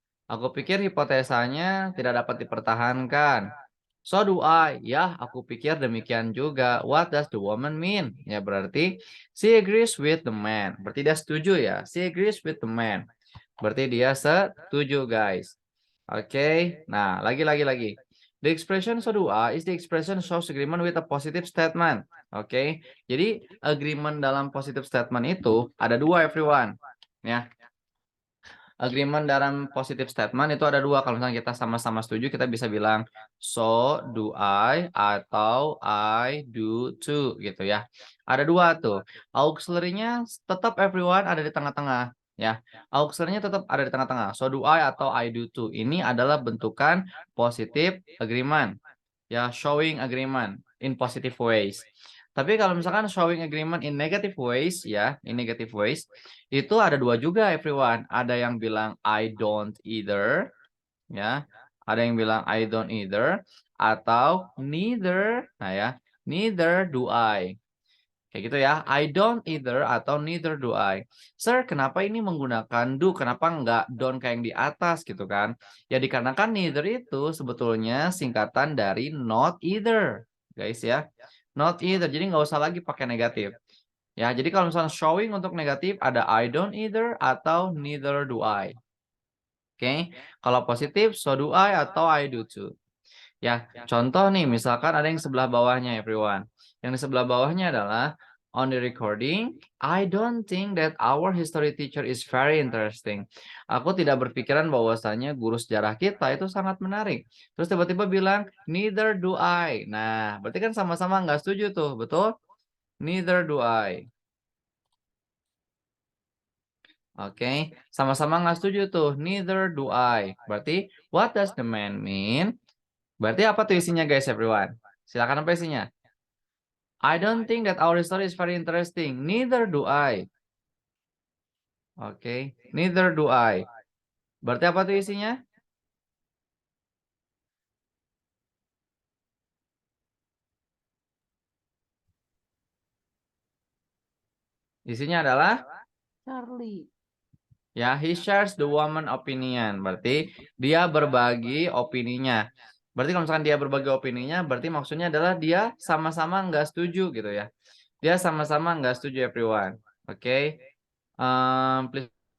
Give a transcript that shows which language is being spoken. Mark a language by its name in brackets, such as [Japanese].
[Indonesian] Aku pikir hipotesanya tidak dapat dipertahankan. [English] So do I. [Indonesian] Ya, aku pikir demikian juga. [English] What does the woman mean? [Indonesian] Ya, berarti [English] she agrees with the man. [Indonesian] Berarti dia setuju ya. [English] She agrees with the man. [Indonesian] Berarti dia setuju, guys. Oke. Nah, lagi. [English] The expression so do I is the expression shows agreement with a positive statement. [Indonesian] Oke. Jadi, agreement dalam positive statement itu ada dua, everyone. Ya, agreement dalam positive statement itu ada dua. Kalau misalnya kita sama-sama setuju, kita bisa bilang so do I atau I do too gitu ya. Ada dua tuh. Auxiliary-nya tetap everyone ada di tengah-tengah ya. Auxiliary-nya tetap ada di tengah-tengah. So do I atau I do too. Ini adalah bentukan positive agreement. [English] Ya, showing agreement in positive ways. [Indonesian] Tapi kalau misalkan [English] showing agreement in negative ways [Indonesian] ya, itu ada dua juga everyone. Ada yang bilang I don't either ya. Ada yang bilang I don't either atau neither. Nah ya, neither do I. Kayak gitu ya. [English] I don't either atau neither do I. [Indonesian] Sir, kenapa ini menggunakan do? Kenapa enggak don't kayak yang di atas gitu kan? Ya dikarenakan neither itu sebetulnya singkatan dari not either. Guys ya. Not either. Jadi nggak usah lagi pakai negatif. Ya, jadi kalau misalnya showing untuk negatif ada I don't either atau neither do I. Oke. Kalau positif so do I atau I do too. Ya, contoh nih misalkan ada yang sebelah bawahnya everyone. Yang di sebelah bawahnya adalah [English] on the recording, I don't think that our history teacher is very interesting. [Indonesian] Aku tidak berpikiran bahwasanya guru sejarah kita itu sangat menarik. Terus tiba-tiba bilang, [English] neither do I. [Indonesian] Nah, berarti kan sama-sama nggak setuju tuh, betul? [English] Neither do I. [Indonesian] Oke, sama-sama nggak setuju tuh. Neither do I. Berarti, [English] what does the man mean? [Indonesian] Berarti apa tuh isinya guys, everyone? Silakan apa isinya? [English] I don't think that our story is very interesting. Neither do I. Oke, neither do I. [Indonesian] Berarti apa tuh isinya? Isinya adalah Charlie. [English] ya, he shares the woman opinion. [Indonesian] Berarti dia berbagi opininya. Berarti kalau misalkan dia berbagi opininya, berarti maksudnya adalah dia sama-sama nggak setuju gitu ya. Dia sama-sama nggak setuju everyone. Oke. Please.